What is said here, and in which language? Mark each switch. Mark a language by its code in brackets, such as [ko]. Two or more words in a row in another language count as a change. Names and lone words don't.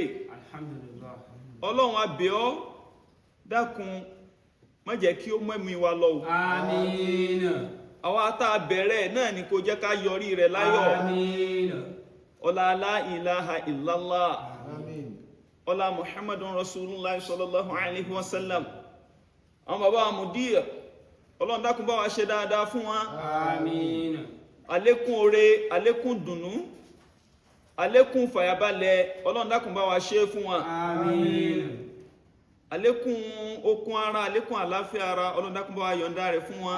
[yo] Alhamdulillah. Ọlọ́run a bẹ̀ ọ́, dákun má jẹ́ kí ó mẹ́mí wa lọ. Àmín. Àwa tá a bẹ̀rẹ̀ náà ni kó jẹ́ ká yọrí rẹ̀ láyọ̀. Àmín. Ọlá [ar] لا إله إلا الله. [yo] Ọlá [ar] محمد رسول الله صلى الله عليه وسلم. [yo] Àwọn bàbá Mudir, Ọlọ́run dákun bá wa ṣe dáadáa fún wa. Àmín. Àlékún oore, àlékún dùnnú, àlékún fàyàbalẹ̀, Ọlọ́run dákun bá wa ṣe fún wa. Àmín. Àlékún okun ara, àlékún àlàáfíà ara, Ọlọ́run dákun bá wa yọ̀ǹda rẹ̀ fún wa.